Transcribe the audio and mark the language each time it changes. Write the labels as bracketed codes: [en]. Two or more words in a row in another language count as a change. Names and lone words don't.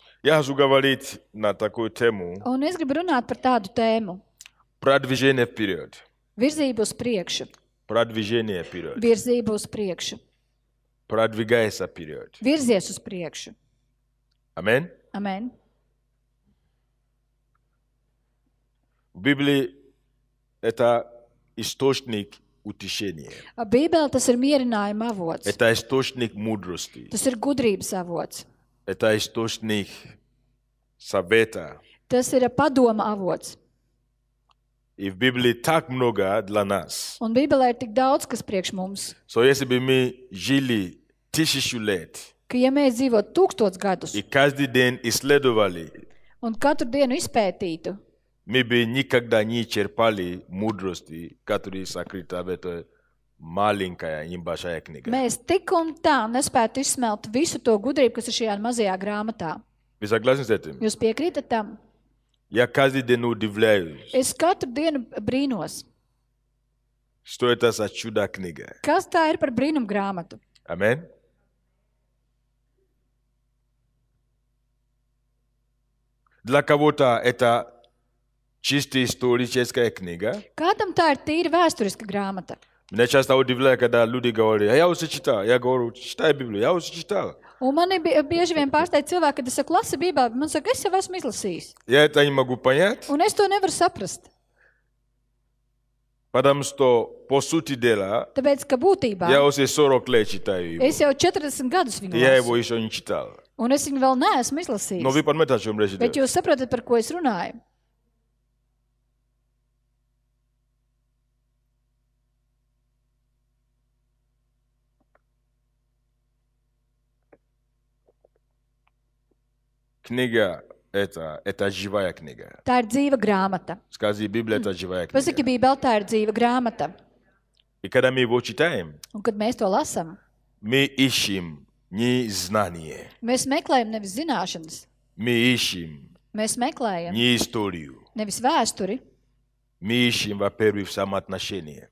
[ru] Я хочу говорить на такую тему [lv] Un es gribu runāt par tādu tēmu. [ru] продвижение вперед. [lv] Virzību uz priekšu. [ru] Продвижение вперед. [lv] Virzību uz priekšu. [ru] Продвигайся вперед. [lv] Virzies uz priekšu. [ru] Аминь. [lv] Amen. [ru] В Библии это источник утешения. [lv] Bībele tas ir mierinājuma avots. [ru] Это источник мудрости. [lv] Tas ir gudrības avots. [ru] Это источник совета. [lv] Tas ir padoma avots. [ru] И в Библии так много для нас. [lv] Un Bībelē ir tik daudz, kas priekš mums, [ru] Если бы мы жили 1000 лет [lv] ka ja mēs dzīvotu 1000 gadus [ru] и каждый день исследовали, [lv] un katru dienu izpētītu, [ru] мы бы никогда не черпали мудрости, которые сокрыты в этой маленькая небольшая книга. [lv] mēs tik un tā nespētu izsmelt visu to gudrību, kas ir šajā mazajā grāmatā. [ru] Вы согласны с этим? [lv] Jūs piekrītat tam? [ru] Я каждый день удивляюсь, [lv] Es katru dienu brīnos, [ru] что это за чудо-книга. [lv] kas tā ir par brīnumu grāmatu. [ru] Аминь. Для кого-то это чисто историческая книга. [lv] Kādam tā ir tīri vēsturiska grāmata. [ru] Меня часто удивляет, когда люди говорят, я уже читал. Я говорю, читай Библию, я уже читал. [lv] Un mani bieži vien pārsteidz cilvēki, kad es saku, lasi Bībeli, man saka, es jau esmu izlasījis. [ru] Я это не могу понять, [lv] Un es to nevaru saprast. [ru] потому что, по сути дела, [lv] Tāpēc, ka būtībā [ru] я уже 40 лет читаю его. [lv] es jau 40 gadus viņu [ru] Я его [lv] lasu. [ru] еще не читал. [lv] Un es viņu vēl neesmu [ru] Но [lv] izlasījis. [ru] вы понимаете, о чем речь [lv] Bet [ru] идет? [lv] jūs saprotat, par ko es runāju? [ru] Книга это живая книга. [lv] Tā ir dzīva grāmata. [ru] Скажи, Библия это живая [lv] Pasaki, [ru] книга. [lv] Bībele tā ir dzīva grāmata. [ru] И когда мы его читаем, [lv] Un kad mēs to lasām, [ru] мы ищем не знание, [lv] mēs meklējam nevis zināšanas, [ru] мы ищем [lv] mēs meklējam [ru] не историю. [lv] nevis vēsturi, [ru] Мы ищем, во-первых, самоотношения.